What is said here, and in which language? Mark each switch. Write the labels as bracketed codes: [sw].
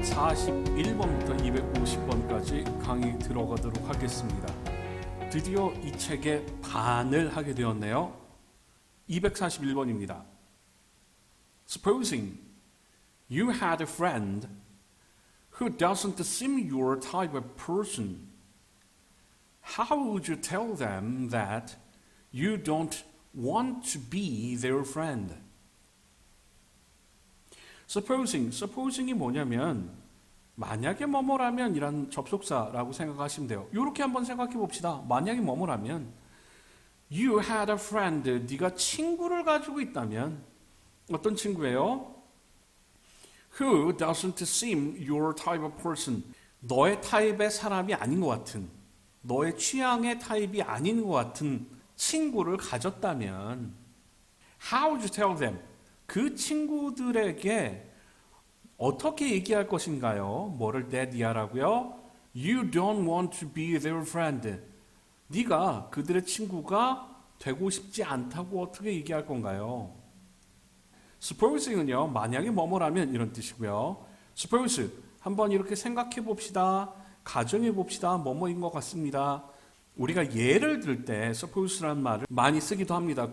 [ko] 241번부터 250번까지 강의 들어가도록 하겠습니다. 드디어 이 책의 반을 하게 되었네요. 241번입니다. [en] Supposing you had a friend who doesn't seem your type of person, how would you tell them that you don't want to be their friend? [ko] supposing이 뭐냐면 만약에 뭐뭐라면 이란 접속사라고 생각하시면 돼요. 이렇게 한번 생각해 봅시다. 만약에 뭐뭐라면 [en] You had a friend. [ko] 네가 친구를 가지고 있다면 어떤 친구예요? [en] Who doesn't seem your type of person. [ko] 너의 타입의 사람이 아닌 것 같은, 너의 취향의 타입이 아닌 것 같은 친구를 가졌다면 [en] How would you tell them? [ko] 그 친구들에게 어떻게 얘기할 것인가요? 뭐를 대디하라고요? [en] You don't want to be their friend. [ko] 네가 그들의 친구가 되고 싶지 않다고 어떻게 얘기할 건가요? Supposing은요, 만약에 뭐뭐라면 이런 뜻이고요. Suppose, 한번 이렇게 생각해 봅시다. 가정해 봅시다. 뭐뭐인 것 같습니다. 우리가 예를 들 때 suppose라는 말을 많이 쓰기도 합니다.